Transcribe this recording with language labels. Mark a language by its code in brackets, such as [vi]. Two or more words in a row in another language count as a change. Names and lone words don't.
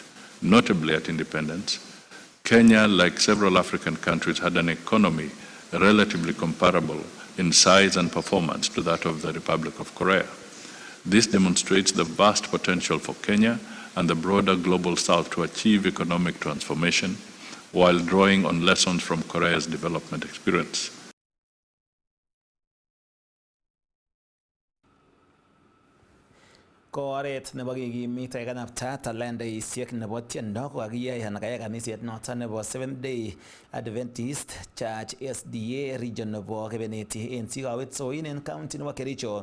[en] Notably at independence, Kenya, like several African countries, had an economy relatively comparable in size and performance to that of the Republic of Korea. This demonstrates the vast potential for Kenya and the broader global south to achieve economic transformation while drawing on lessons from Korea's development experience. [kln] Koret nebo kikimit kanapta talendaisiek nebo tiendo ko kakiyai anan kayai kanisiet noton nebo Seventh Day Adventist Church SDA region nebo Kebeneti en Sikawetsoin en county nebo Kericho.